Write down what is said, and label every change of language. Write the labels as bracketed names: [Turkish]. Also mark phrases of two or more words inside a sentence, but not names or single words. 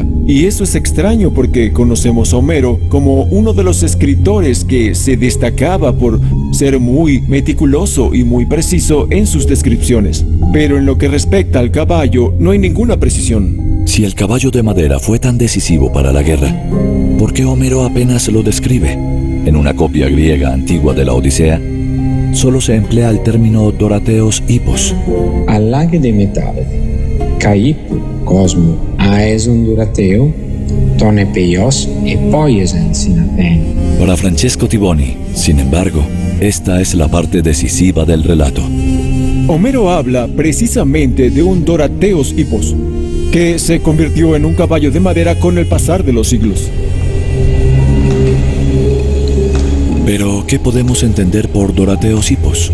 [Spanish] Y eso es extraño porque conocemos a Homero como uno de los escritores que se destacaba por ser muy meticuloso y muy preciso en sus descripciones. Pero en lo que respecta al caballo, no hay ninguna precisión. Si el caballo de madera fue tan decisivo para la guerra, ¿por qué Homero apenas lo describe? En una copia griega antigua de la Odisea, solo se emplea el término [Greek] Δουράτεος ἵππος. Ἀλλ' ἄγε δὴ μετάβηθι, καὶ κόσμον ἄεισον δουρατέου, τὸν Ἐπειὸς ἐποίησεν σὺν Ἀθήνῃ. [Spanish] Para Francesco Tiboni, sin embargo, esta es la parte decisiva del relato. Homero habla precisamente de un [Greek] Δουράτεος ἵππος, [Spanish] que se convirtió en un caballo de madera con el pasar de los siglos. Pero, ¿qué podemos entender por [Greek] Δουράτεος ἵππος?